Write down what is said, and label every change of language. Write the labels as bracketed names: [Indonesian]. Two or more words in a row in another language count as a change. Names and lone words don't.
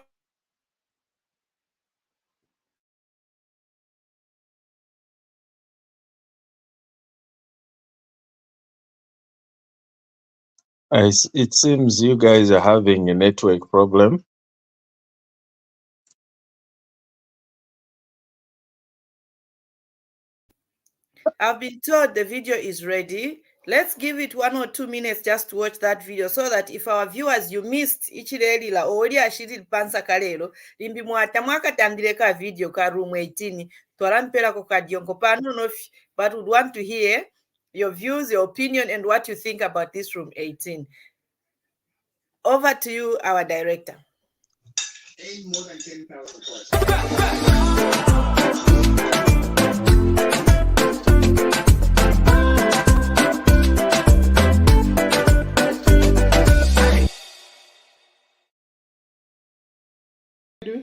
[English] It seems you guys are having a network problem. I've been told the video is ready. Let's give it 1 or 2 minutes just to watch that video so that if our viewers, you missed [Bemba] ichirelila oli ashiri Nsaka lero limbi mwata mwakatambire ka video ka room 18 twalampera ko kadiongo pano no, [English] but would want to hear your views, your opinion, and what you think about this room 18. Over to you, our director. More than 10,000 plus. Doing?